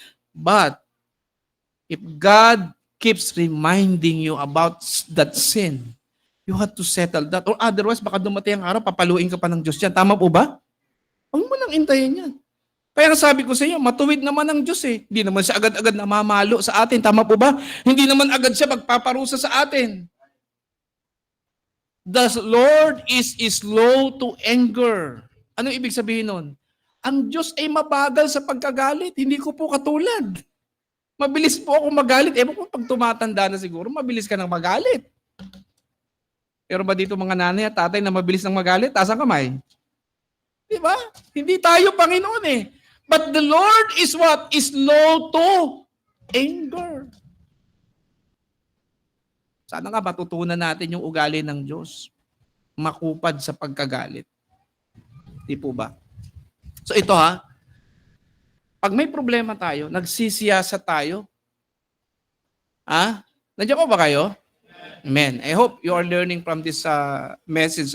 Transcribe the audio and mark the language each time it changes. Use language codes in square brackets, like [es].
[en] But, if God keeps reminding you about that sin, you have to settle that. Or otherwise, [tl] baka dumating ang araw, papaluin ka pa ng Diyos yan. Tama po ba? Huwag mo nang intayin yan. Kaya sabi ko sa iyo, matuwid naman ang Diyos eh. Hindi naman siya agad-agad namamalo sa atin. Tama po ba? Hindi naman agad siya magpaparusa sa atin. [en] The Lord is slow to anger. [tl] Ano ibig sabihin nun? Ang Diyos ay mabagal sa pagkagalit. Hindi ko po katulad. Mabilis po ako magalit. Ewan ko pag tumatanda na siguro, mabilis ka nang magalit. Pero ba dito mga nanay at tatay na mabilis nang magalit? Taas ang kamay. Diba? Hindi tayo Panginoon eh. [en] But the Lord is what? Is slow to anger. [tl] Sana nga matutunan natin yung ugali ng Diyos. Makupad sa pagkagalit. Di po ba? So ito pag may problema tayo, nagsisiyasa tayo, nandiyan po ba kayo? [en] Amen. I hope you are learning from this message.